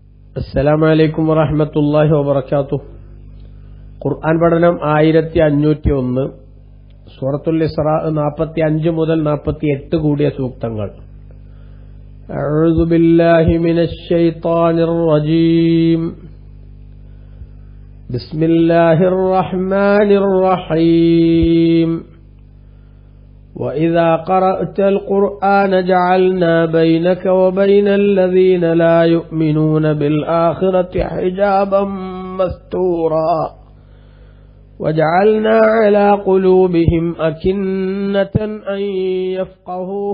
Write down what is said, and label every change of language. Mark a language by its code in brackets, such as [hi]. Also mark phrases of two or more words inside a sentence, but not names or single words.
[ar] السلام عليكم ورحمة الله وبركاته. [ml] ഖുർആൻ പഠനം 1501, സൂറത്തുൽ ഇസ്രാ 45 മുതൽ 48 കൂടിയ സൂക്തങ്ങൾ. [ar] أعوذ بالله من الشيطان الرجيم. بسم الله الرحمن الرحيم. وَإِذَا قَرَأْتَ الْقُرْآنَ جَعَلْنَا بَيْنَكَ وَبَيْنَ الَّذِينَ لَا يُؤْمِنُونَ بِالْآخِرَةِ حِجَابًا مَسْتُورًا وَجَعَلْنَا عَلَى قُلُوبِهِمْ أَكِنَّةً أَن يَفْقَهُوهُ